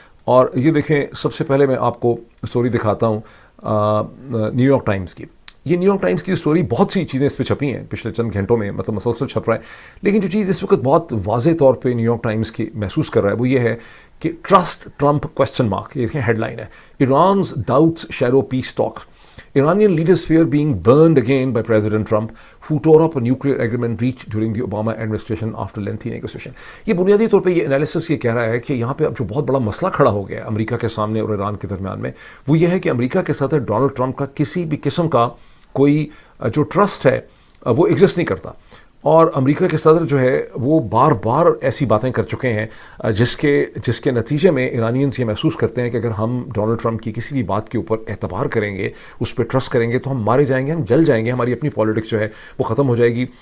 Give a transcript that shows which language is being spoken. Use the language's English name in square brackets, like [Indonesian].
[Urdu] اور یہ دیکھیں, سب سے پہلے میں آپ کو اسٹوری دکھاتا ہوں نیو یارک ٹائمز کی. یہ نیو یارک ٹائمز کی اسٹوری, بہت سی چیزیں اس پہ چھپی ہیں پچھلے چند گھنٹوں میں, مطلب مسلسل چھپ رہا ہے. لیکن جو چیز اس وقت بہت واضح طور پہ نیو یارک ٹائمز کی محسوس کر رہا ہے وہ یہ ہے کہ [English] Trust Trump question mark. [Urdu] یہ دیکھیں ہیڈ لائن ہے, [English] Iran's doubts shadow peace talk. Iranian leaders fear being burned again by President Trump, who tore up a nuclear agreement reached during the Obama administration after lengthy negotiation. [Urdu] یہ بنیادی طور پہ یہ analysis یہ کہہ رہا ہے کہ یہاں پہ اب جو بہت بڑا مسئلہ کھڑا ہو گیا ہے امریکہ کے سامنے اور ایران کے درمیان میں, وہ یہ ہے کہ امریکہ کے ساتھ ڈونلڈ ٹرمپ کا کسی بھی قسم کا کوئی جو ٹرسٹ ہے وہ ایگزسٹ نہیں کرتا. اور امریکہ کے صدر جو ہے وہ بار بار ایسی باتیں کر چکے ہیں جس کے نتیجے میں ایرانینز یہ محسوس کرتے ہیں کہ اگر ہم ڈونلڈ ٹرمپ کی کسی بھی بات کے اوپر اعتبار کریں گے, اس پہ ٹرسٹ کریں گے, تو ہم مارے جائیں گے, ہم جل جائیں گے, ہماری اپنی پالیٹکس جو ہے وہ ختم ہو جائے گی.